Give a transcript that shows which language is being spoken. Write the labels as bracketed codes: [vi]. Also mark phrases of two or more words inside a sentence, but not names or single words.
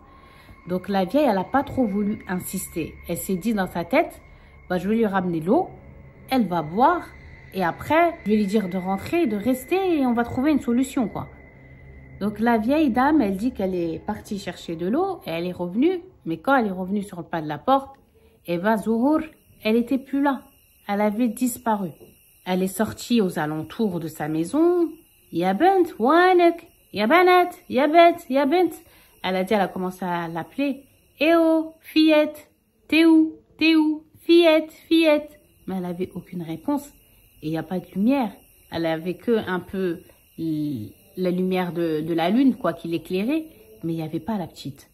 [fr] Donc, la vieille, elle n'a pas trop voulu insister. Elle s'est dit dans sa tête, bah, je vais lui ramener l'eau, elle va boire, et après, je vais lui dire de rentrer, de rester, et on va trouver une solution, quoi. Donc, la vieille dame, elle dit qu'elle est partie chercher de l'eau et elle est revenue. Mais quand elle est revenue sur le pas de la porte, Eva Zuhur, elle n'était plus là. Elle avait disparu. Elle est sortie aux alentours de sa maison. [ar] يا بنت وينك يا بنات يا بت يا بنت. [fr] Elle a dit, elle a commencé à l'appeler. Eh oh, fillette, t'es où, fillette, fillette. Mais elle n'avait aucune réponse. Et il n'y a pas de lumière. Elle avait que un peu la lumière de la lune, quoi, qui l'éclairait, mais il n'y avait pas la petite.